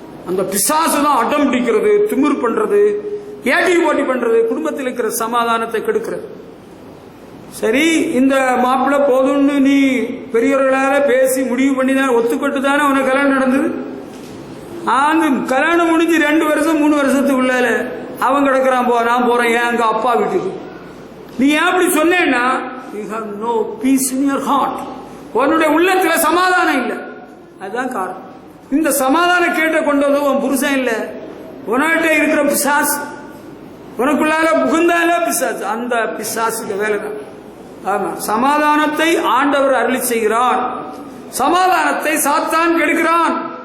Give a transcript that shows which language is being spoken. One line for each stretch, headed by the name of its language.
Tamil: அந்த பிசாசு தான் அடம் பிடிக்கிறது, திமிர் பண்றது, ஏட்டி போட்டி பண்றது, குடும்பத்தில் இருக்கிற சமாதானத்தை கெடுக்கிறது. சரி, இந்த மாப்பிள்ளை போதும்னு நீ பெரியவர்களால பேசி முடிவு பண்ணி தான் ஒத்துக்கொட்டு தானே உனக்கு கல்யாணம் நடந்தது. அந்த கல்யாணம் முடிஞ்சு 2 வருஷம் 3 வருஷத்துக்குள்ளால அவன் கிடக்குறான், நான் போறேன் என் எங்க அப்பா வீட்டுக்கு. நீ ஏன் அப்படி சொன்னேன்னா,
English: you have no peace in your heart.
Tamil: உன்னுடைய உள்ளத்துல சமாதானம் இல்லை. அதுதான் காரணம். இந்த சமாதானம் கேட்ட கொண்டு வந்து உன் புருஷன் இல்லை, உன்கிட்ட இருக்கிற பிசாசு, உனக்குள்ளால புகுந்தால பிசாசு, அந்த பிசாசுக்கு வேலை தான். ஆமா, சமாதானத்தை ஆண்டவர் அருளி செய்கிறார், சமாதானத்தை சாத்தான் கெடுக்கிறான்.